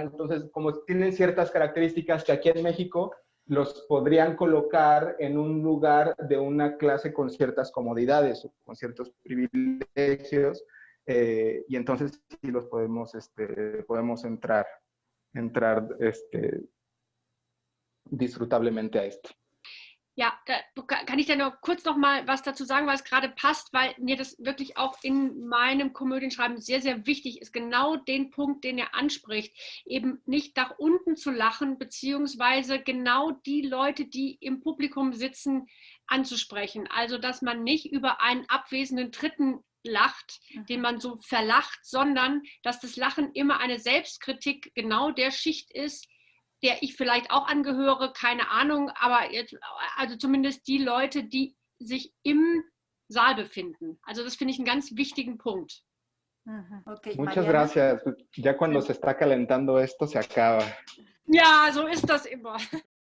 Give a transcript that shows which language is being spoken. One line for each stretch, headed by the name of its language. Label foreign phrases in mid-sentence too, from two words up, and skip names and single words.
Spanish: Entonces, como tienen ciertas características que aquí en México los podrían colocar en un lugar de una clase con ciertas comodidades, con ciertos privilegios, y entonces sí los podemos entrar disfrutablemente a esto.
German: Ja, kann ich da noch kurz noch mal was dazu sagen, was gerade passt, weil mir das wirklich auch in meinem Komödienschreiben sehr, sehr wichtig ist, genau den Punkt, den er anspricht, eben nicht nach unten zu lachen, beziehungsweise genau die Leute, die im Publikum sitzen, anzusprechen. Also, dass man nicht über einen abwesenden Dritten lacht, den man so verlacht, sondern dass das Lachen immer eine Selbstkritik genau der Schicht ist, der ich vielleicht auch angehöre, keine Ahnung, aber jetzt, also zumindest die Leute, die sich im Saal befinden. Also das finde ich einen ganz wichtigen Punkt. Okay,
Spanish: Muchas Mariana. gracias. Ya cuando se está calentando esto se acaba.
German: Ja, so ist das immer.